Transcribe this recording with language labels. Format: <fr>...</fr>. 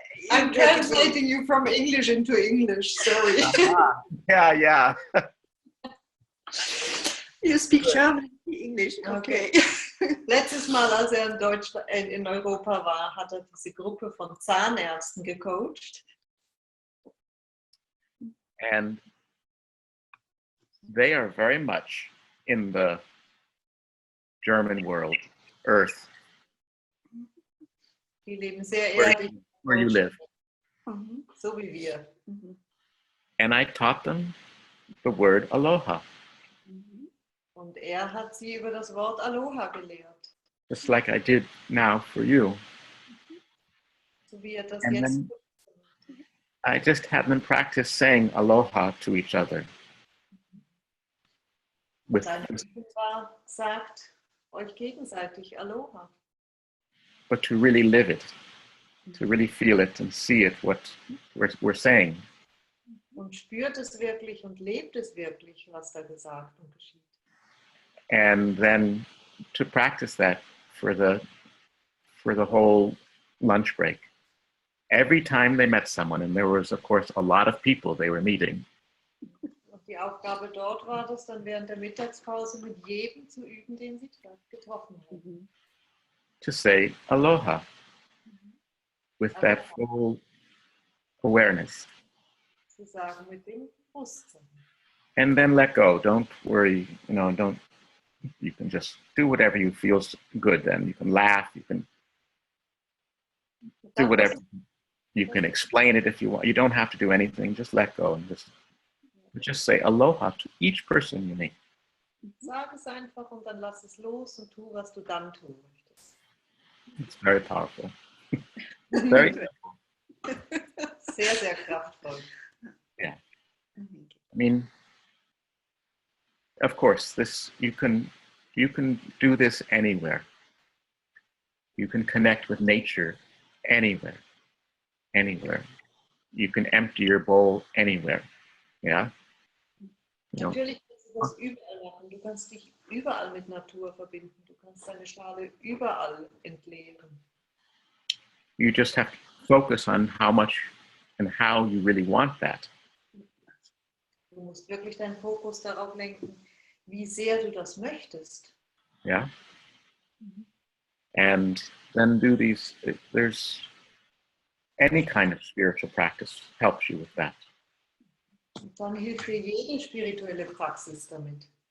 <en>I'm translating you from English into English, sorry. Yeah. You speak German, English, okay.</en> <de>Letztes Mal, als in Europa war, hat er diese Gruppe von Zahnärzten gecoacht.</de> <en>And they are very much in the German world, earth,</en> <de>Die leben sehr</de> <en>where</en> <de>erdig,</de> <en>you live.</en> <de>so wie wir.</de> <en>And I taught them the word aloha,</en> <de>Und hat sie über das Wort Aloha gelehrt,</de> <en>just like I did now for you.</en> <de>so wie das</de> <en>And</en> <de>jetzt</de> <en>then I just had them practice saying aloha to each other. With,</en> <de>seine Gegenwart sagt, euch gegenseitig Aloha.</de> <en>but to really live it, to really feel it and see it, what we're saying.</en> <de>Und spürt es wirklich und lebt es wirklich, was da gesagt und geschieht.</de> <en>And then to practice that for the whole lunch break. Every time they met someone, and there was, of course, a lot of people they were meeting.</en> <de>Und die Aufgabe dort war das dann während der Mittagspause mit jedem zu üben, den sie getroffen haben.</de> <en>To say aloha with that full awareness.</en> <de>Zu sagen mit dem Bewusstsein.</de> <en>And then let go. Don't worry, don't You can just do whatever you feel good then. You can laugh, you can do whatever. You can explain it if you want. You don't have to do anything. Just let go and just say aloha to each person you meet.</en> <de>Sag es einfach und dann lass es los und tu, was du dann tun möchtest.</de> <en>It's very powerful. Very</en> <de>Sehr, sehr kraftvoll.</de> <en>Yeah. I mean, of course, you can do this anywhere. You can connect with nature anywhere. You can empty your bowl anywhere. Yeah.</en> <de>Natürlich kannst du das überall machen. Du kannst dich überall mit Natur verbinden. Du kannst deine Schale überall entleeren.</de> <en>You just have to focus on how much and how you really want that.</en> <de>Du musst wirklich deinen Fokus darauf lenken, wie sehr du das möchtest.</de> <en>Yeah. And then do these, there's any kind of spiritual practice helps you with that.</en> <de>Und dann hilft dir jede spirituelle Praxis damit.</de>